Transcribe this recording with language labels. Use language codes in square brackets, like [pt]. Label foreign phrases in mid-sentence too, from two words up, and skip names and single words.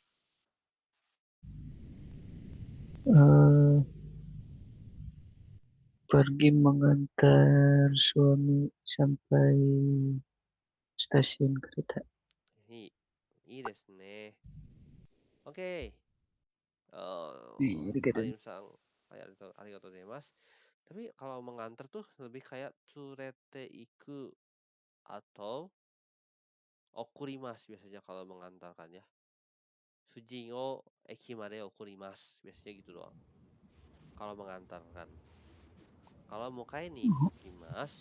[id] Pergi mengantar suami sampai stasiun kereta. [ja] いいですね。オーケー. ありがとう. ハリムさん. ありがとうございます. [id] Tapi kalau mengantar tuh lebih kayak [ja] 連れて行く [id] atau okurimasu biasanya kalau mengantarkan ya. [ja] 主人を駅まで送ります [id] biasanya gitu doang. Kalau mengantarkan. Kalau [ja] 迎えに行きます.